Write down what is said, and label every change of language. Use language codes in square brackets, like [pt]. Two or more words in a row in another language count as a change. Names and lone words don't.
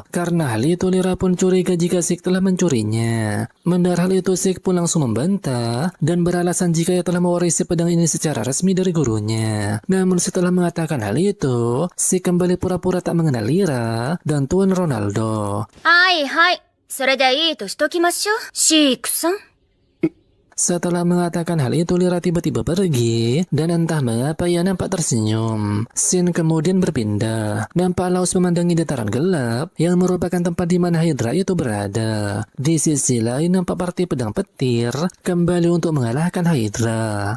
[id] Karena hal itu, Lyra pun curiga jika Sik telah mencurinya. Mendengar hal itu, Sik pun langsung membantah dan beralasan jika ia telah mewarisi pedang ini secara resmi dari gurunya. Namun setelah mengatakan hal itu, Sik kembali pura-pura tak mengenal Lyra dan Tuan Ronaldo. [ja] Hai, それでいいとしときましょう。シークさん。 [id] Setelah mengatakan hal itu, Lyra tiba-tiba pergi dan entah mengapa ia nampak tersenyum. Scene kemudian berpindah. Nampak Laus memandangi dataran gelap yang merupakan tempat di mana Hydra itu berada. Di sisi lain nampak partai pedang petir kembali untuk mengalahkan Hydra.